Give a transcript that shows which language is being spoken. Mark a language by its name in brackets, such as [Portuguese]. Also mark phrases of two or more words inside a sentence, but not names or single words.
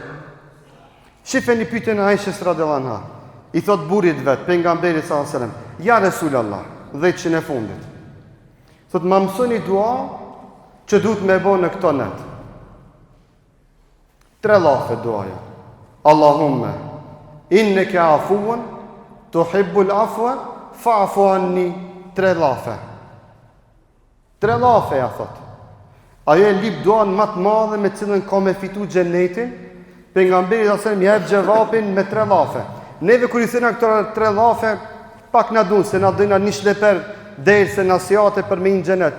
[Albanian] Shifeni pyetjen e Aishës [Arabic] رضي الله عنها. [Albanian] I thot burrit vet, pejgamberit [Arabic] صلى الله عليه وسلم, يا رسول الله, [Albanian] 10 e fundit. Thot më mësoni dua që duhet me bë në këto net. 3 llafe duaja. [Arabic] اللهم إنك عفو تحب العفو فاعف عني. [Albanian] 3 llafe. 3 llafe ja thot. Ajo e lip duan më të madhe me cilën ka me fitu xhenetin. Pejgamberi [Arabic] صلى الله عليه وسلم [Albanian] jep xhevapin me 3 llafe. Neve kur i thëna këto 3 llafe, pak na duan se na dojna një shleper derse na sjate për me një xhenet.